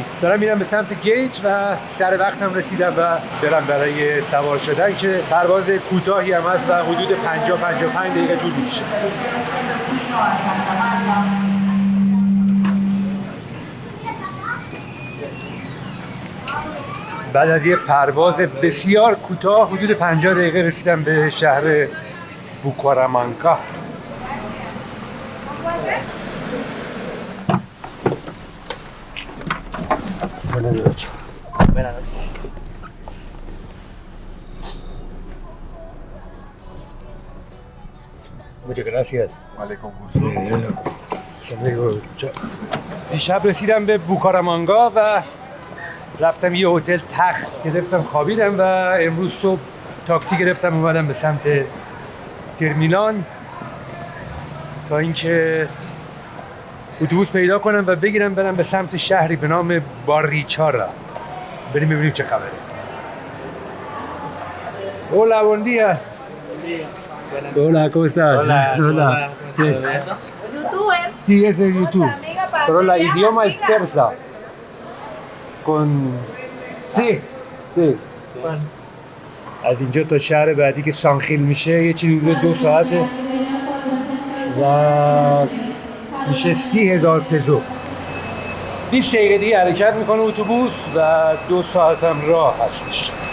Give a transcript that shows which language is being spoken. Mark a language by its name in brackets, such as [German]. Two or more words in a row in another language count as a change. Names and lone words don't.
[Persian] دارم میرم به سمت گیت و سر وقتم رسیدم و برم برای سوار شدن که پرواز کوتاهی هم هست و حدود 50-55 دقیقه طول می‌کشه. بعد از یه پرواز بسیار کوتاه حدود 50 دقیقه رسیدم به شهر بوکارامانکا. [Spanish] Muchas gracias. [Persian] دیشب رسیدم به بوکارامانکا و رفتم یه هتل تخت گرفتم خوابیدم و امروز صبح تاکسی گرفتم اومدم به سمت ترمینال تا اینکه اتوبوس پیدا کنم و بگیرم برم به سمت شهری به نام باریچارا. بریم ببینیم چه خبره. [Spanish] Hola, buen día. Hola, ¿cómo estás? Hola. ¿Youtuber? Sí, es de YouTube. Pero la idioma es persa. Con... Sí, sí. [Persian] از اینجا تا شهر بعدی که سانخیل میشه یه چیزی حدود 2 ساعته و میشه 30,000 پزو. 20 دقیقه دیگه حرکت میکنه اتوبوس و 2 ساعت هم راه هستش.